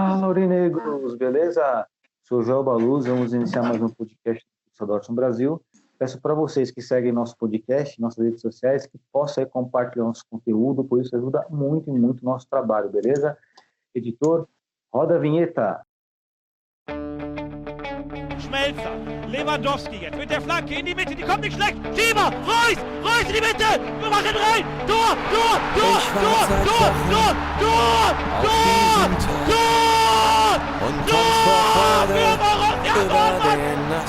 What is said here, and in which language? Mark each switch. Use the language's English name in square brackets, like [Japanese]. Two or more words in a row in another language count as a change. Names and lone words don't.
[Portuguese] aurinegros, beleza? Sou Joel Baluz, vamos iniciar mais um podcast do Dortmund Brasil. Peço para vocês que seguem nosso podcast, nossas redes sociais, que possam compartilhar nosso conteúdo, pois isso ajuda muito o nosso trabalho, beleza? Editor, roda a vinheta. [German] Schmelzer, Lewandowski jetzt mit der Flanke in die Mitte, die kommt nicht schlecht. Schieber, Reus in die Mitte, wir machen rein. Tor! Und kommt vor Freude über den